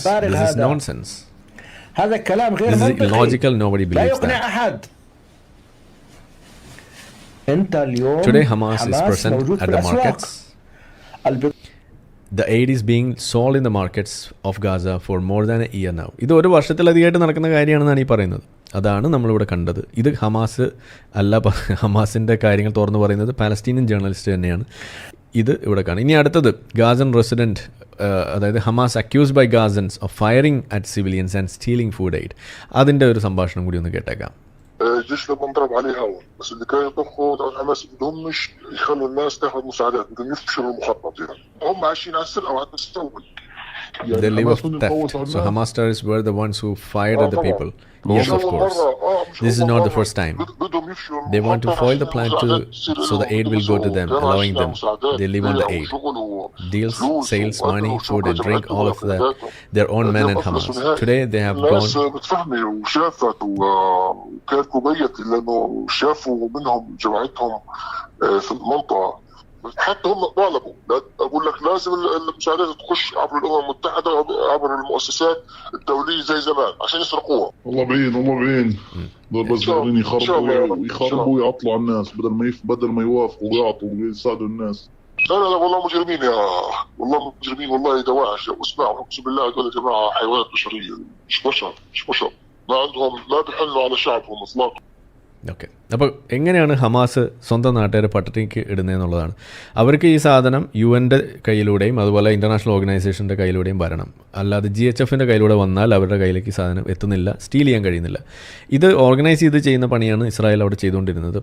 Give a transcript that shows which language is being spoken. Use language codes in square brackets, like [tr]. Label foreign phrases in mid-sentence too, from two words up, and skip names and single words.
[en] This is nonsense. This is illogical. Nobody believes that. Today, Hamas is present at the markets. The aid is being sold in the markets of Gaza for more than a year now. [ml] ഇത് ഒരു വർഷത്തിലധികമായിട്ട് നടക്കുന്ന കാര്യമാണെന്നാണ് ഈ പറയുന്നത്. അതാണ് നമ്മളിവിടെ കണ്ടത്. ഇത് ഹമാസ് അല്ല, ഹമാസിൻ്റെ കാര്യങ്ങൾ തുറന്നു പറയുന്നത് [en] Palestinian journalist [ml] തന്നെയാണ്. ഇത് ഇവിടെ കാണും. ഇനി അടുത്തത്, [en] Gazan resident, അതായത് Hamas accused by Gazans of firing at civilians and stealing food aid. [ml] അതിൻ്റെ ഒരു സംഭാഷണം കൂടി ഒന്ന് കേട്ടേക്കാം. [ar] الجيش لما انضرب عليه هون، بس اللي كانوا يطبخوا الحماس بدهمش يخلوا الناس تاخذ مساعدات، بدهم يفشلوا المخطط. يعني هم عايشين على السرقه وعلى التسول. [en] They live of theft. So Hamas terrorists were the ones who fired at the people. Yes, of course. This is not the first time. They want to foil the plan so the aid will go to them, allowing them. They live on the aid. Deals, sales, money, food and drink, all of that. Their own men and Hamas. Today they have gone. [ar] وشافت وكانت كوبيت لانه شافوا منهم جماعتهم في المنطقه. حتى هم طالبوا، اقول لك لازم المساعدات تخش عبر الامم المتحده عبر المؤسسات الدوليه زي زمان عشان يسرقوها. والله بعين والله بعين. دول بس قاعدين يخربوا ويعطلوا على الناس بدل ما يوافقوا ويعطوا ويساعدوا الناس. لا والله مجرمين يا والله مجرمين والله دواعش. اسمعوا اقسم بالله هذول يا جماعه حيوانات بشريه، مش بشر ما عندهم لا بيحنوا على شعبهم اطلاقا. [ml] ഓക്കെ, അപ്പോൾ എങ്ങനെയാണ് ഹമാസ് സ്വന്തം നാട്ടുകാരെ പട്ടിണിക്ക് ഇടുന്നതെന്നുള്ളതാണ്. അവർക്ക് ഈ സാധനം UN-ൻ്റെ കയ്യിലൂടെയും അതുപോലെ [en] international organisation [ml] കയ്യിലൂടെയും വരണം. അല്ലാതെ GHFൻ്റെ കയ്യിലൂടെ വന്നാൽ അവരുടെ കയ്യിലേക്ക് സാധനം എത്തുന്നില്ല, സ്റ്റീൽ ചെയ്യാൻ കഴിയുന്നില്ല. ഇത് ഓർഗനൈസ് ചെയ്ത് ചെയ്യുന്ന പണിയാണ് ഇസ്രായേൽ അവിടെ ചെയ്തുകൊണ്ടിരുന്നത്.